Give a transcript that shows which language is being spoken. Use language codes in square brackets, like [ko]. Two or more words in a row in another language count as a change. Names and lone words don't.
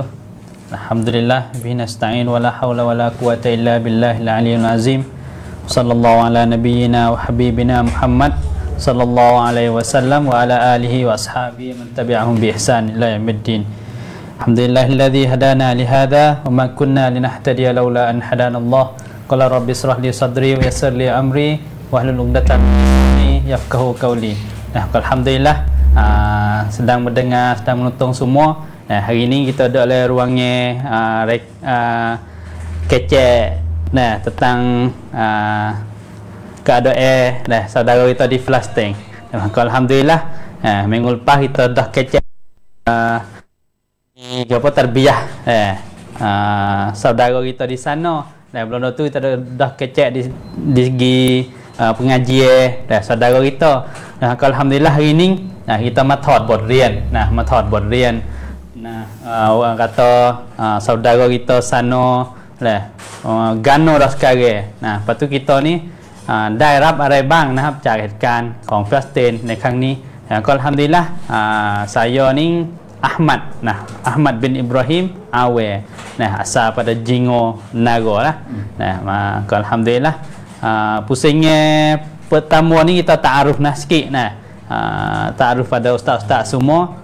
[ar] الحمد لله به نستعين ولا حول ولا قوة إلا بالله العلي العظيم. صلى الله على نبينا وحبيبنا محمد صلى الله عليه وسلم وعلى آله وأصحابه من تبعهم بإحسان إلى يوم الدين. الحمد لله الذي هدانا لهذا وما كنا لنهتدي لولا أن هدانا الله. قال رب اشرح لي صدري ويسر لي أمري واحلل عقدة من لساني يفقهوا قولي. [ms] Nah, alhamdulillah sedang mendengar, sedang menonton semua. Nah, hari ini kita ada dalam ruangnya kecek tentang keadaan saudara kita di Palestin. Alhamdulillah, minggu lepas kita dah kecek apa tarbiyah saudara kita di sana. Dan belum tu kita dah kecek di segi pengajian saudara kita. Alhamdulillah hari ini kita ma [th] ถอด บทเรียน [ms] ma [th] ถอด บทเรียน [ms] orang kata saudara kita sana Gano dah sekarang. Lepas tu kita ni [th] ได้รับอะไรบ้างนะครับจากเหตุการณ์ของฟาลสไตน์ในครั้งนี้ก็อัลฮัมดุลิลละห์ [ms] saya ni Ahmad Ahmad bin Ibrahim Awe asal pada Jingo Nago lah. Maka alhamdulillah pusingnya pertama ni kita ta'aruf sikit ta'aruf pada ustaz-ustaz semua.